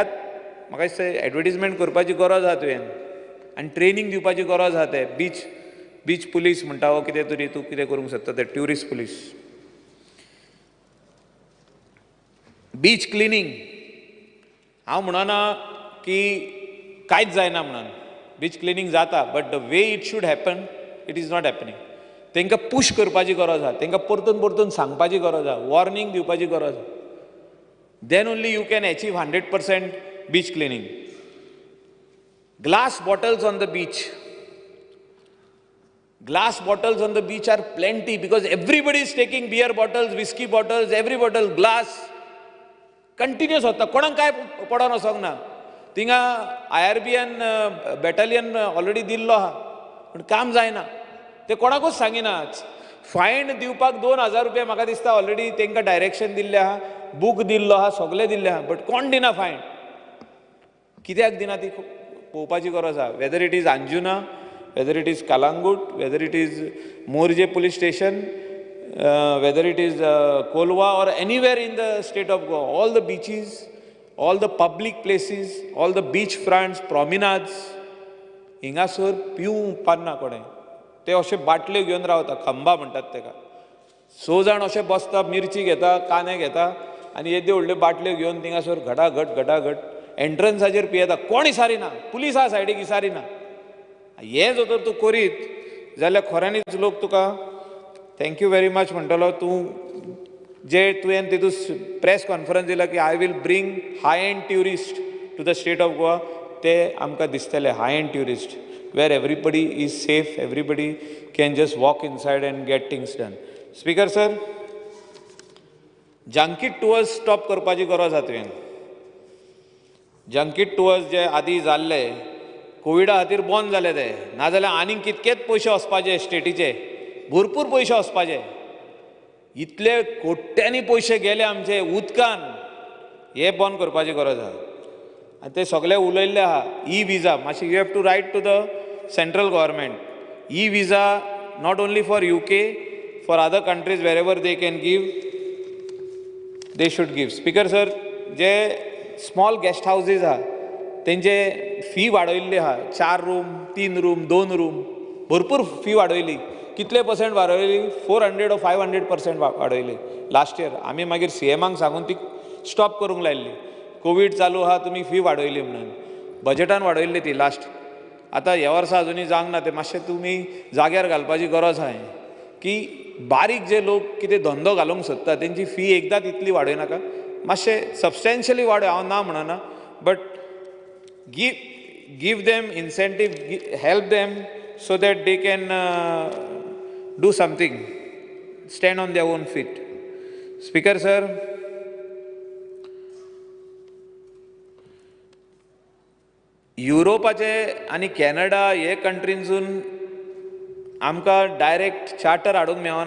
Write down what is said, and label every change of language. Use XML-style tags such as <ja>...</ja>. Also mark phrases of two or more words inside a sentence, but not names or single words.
<kok>म्हाका दिसता एडवर्टिजमेंट करपाची गरज आहा तुवें आनी ट्रेनींग दिवपाची गरज आहा. ते</kok> <en>beach police</en> <kok>म्हणटा वो कितें तरी तूं कितें करूंक सोदता ते</kok> <en>tourist police. beach cleaning</en> <kok>हांव म्हणना की कांयच जायना म्हणून</kok> <en>beach cleaning</en> <kok>जाता</kok> <en>but the way it should happen it is not happening.</en> <kok>तांकां पुश करपाची गरज आसा, तांकां परतून परतून सांगपाची गरज आसा, वॉर्निंग दिवपाची गरज आसा.</kok> <en>Then only you can achieve 100% beach cleaning. Glass bottles on the beach. Glass bottles on the beach are plenty because everybody is taking beer bottles, whiskey bottles, every bottle glass.</en> <kok>Continuous होता, कोणाक काय पडोन वचोंक ना. थिंगा IRBN</kok> <en>battalion already</en> <kok>दिल्लो आहा पूण काम जायना. ते कोणाकूच सांगिना. फायन दिवपाक 2000 रुपया म्हाका दिसता ऑलरेडी तांकां डायरेक्शन दिल्लें आहा, बूक दिल्लो आहा, सगळें दिल्लें आहा, बट कोण दिना फायन. कित्याक दिना ती पळोवपाची गरज आहा.</kok> <en>Whether it is Anjuna, whether it is Calangute, whether it is Morjim police station, whether it is Colva or anywhere in the state of Goa, all the beaches, all the public places, all the beach fronts, promenades,</en> <kok>हिंगासर पिवूंक पान्ना कोणें. ते अशे बाटल्यो घेवन रावता, खंबा म्हणटात तेका. 6 जाण अशे बसता, मिरची घेता, कांदे घेता आनी येद्यो व्हडल्यो बाटल्यो घेवन थिंगासर घटाघट एंट्रन्साचेर पियेता. कोण विचारिना, पुलीस आहा सायडीक विचारिना. हें जर तूं करीत जाल्यार खऱ्यांनीच लोक तुका</kok> <en>thank you very much</en> <kok>म्हणटलो. तूं जे तुवें तितून</kok> <en>press conference</en> <kok>दिला की</kok> <en>I will bring high end tourist to the state of Goa,</en> <kok>ते आमकां दिसतले</kok> <en>high end tourist where everybody is safe, everybody can just walk inside and get things done. Speaker sir, junket tours</en> <kok>स्टॉप करपाची गरज आसा तुवें.</kok> <en>junket tours</en> <kok>जे आदीं जाल्ले कोविडा खातीर बंद जाले ते, नाजाल्यार आनीक कितकेच पयशे वचपाचे स्टेटीचे, भरपूर पयशे वचपाचे. इतले कोट्यांनी पयशे गेले आमचे उदकान, हे बंद करपाची गरज आहा. आनी ते सगळे उलयल्ले आहा.</kok> <en>E visa मातशी you have to write to the central government. E visa not only for UK, for other countries wherever they can give, They should give. Speaker sir,</en> <kok>जे</kok> <en>small guest houses</en> <kok>आहा तेंचे फी वाडयल्ली आहा. 4 रूम, 3 रूम, 2 रूम, भरपूर फी वाडयली. कितले पर्सेंट वाडयली? 400 or 500% वाडयली</kok> <en>last year.</en> <kok>आमी मागीर CMाक सांगून ती स्टॉप करूंक लायल्ली. कोवीड चालू आहा, तुमी फी वाडयली म्हणून. बजेटान वाडयल्ली ती लास्ट. आतां ह्या वर्सा अजुनूय जावंक ना. ते मातशें तुमी जाग्यार घालपाची गरज आहा की बारीक जे लोक कितें धंदो घालूंक सोदता तेंची फी एकदांच इतली वाडय नाका, मातशें सबस्टेन्शियली वाडय. हांव ना म्हणना,</kok> <en>बट give them incentive, help them so that they can do something, stand on their own feet. Speaker sir,</en> <kok>युरोपाचे आनी कॅनडा हे कंट्रीनसून आमकां डायरेक्ट चार्टर हाडूंक मेळना.</kok>